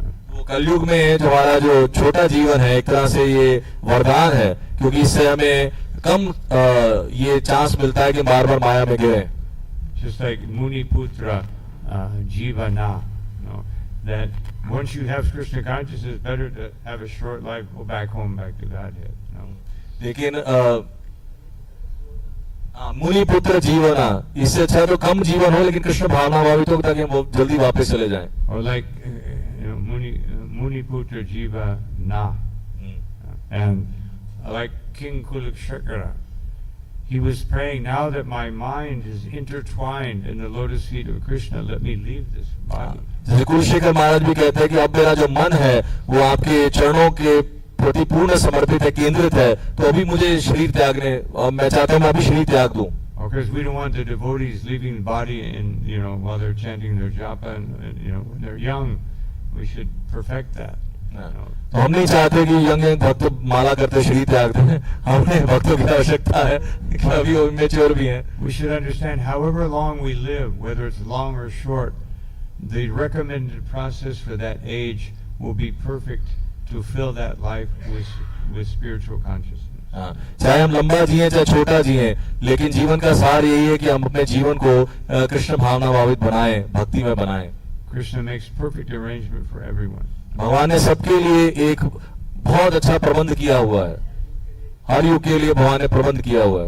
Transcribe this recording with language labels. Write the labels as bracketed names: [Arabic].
[Hindi] वो कलयुग में जो हमारा जो छोटा जीवन है, एक तरह से ये वरदान है, क्योंकि इससे हमें कम ये चांस मिलता है कि बार बार माया में गिरे। [English] Just like Muni Putra Jivana, that once you have Krishna consciousness, it's better to have a short life, go back home, back to Godhead. [Hindi] लेकिन मुनि पुत्र जीवना, इससे अच्छा तो कम जीवन हो लेकिन कृष्ण भावना भावित हो ताकि हम जल्दी वापस चले जाएं। [English] Or like Muni Putra Jiva Na, and like King Kulakshakara, he was praying, now that my mind is intertwined in the lotus feet of Krishna, let me leave this body. [Hindi] जैसे कुलशेखर महाराज भी कहते हैं कि अब मेरा जो मन है वो आपके चरणों के प्रति पूर्ण समर्पित है, केंद्रित है, तो अभी मुझे शरीर त्यागने, मैं चाहता हूँ मैं अभी शरीर त्याग दूं। [English] Because we don't want the devotees leaving the body in, while they're chanting their japa, and when they're young, we should perfect that. [Hindi] तो हम नहीं चाहते कि यंग भक्त माला करते शरीर त्याग दें, हमने भक्तों की आवश्यकता है कि अभी वो मैच्योर भी हैं। [English] We should understand, however long we live, whether it's long or short, the recommended process for that age will be perfect to fill that life with spiritual consciousness. [Hindi] चाहे हम लंबा जिए चाहे छोटा जिए, लेकिन जीवन का सार यही है कि हम अपने जीवन को कृष्ण भावना भावित बनाएं, भक्ति में बनाएं। [English] Krishna makes perfect arrangement for everyone. [Hindi] भगवान ने सबके लिए एक बहुत अच्छा प्रबंध किया हुआ है, हर युग के लिए भगवान ने प्रबंध किया हुआ है।